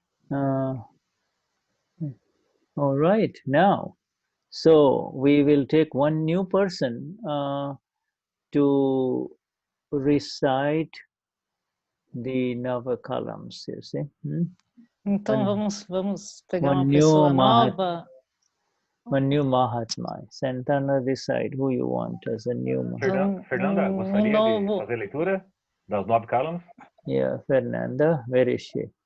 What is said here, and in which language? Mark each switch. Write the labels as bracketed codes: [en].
[en] All right, now, so we will take one new person to recite the Navakalams, you see. [pt] Então vamos pegar uma pessoa nova. [en] One new Mahatma. Santana, decide who you want as a new Mahatma. [pt] Fernanda, gostaria de fazer leitura das 9 Kalams? [en] Yeah, Fernanda, where is she?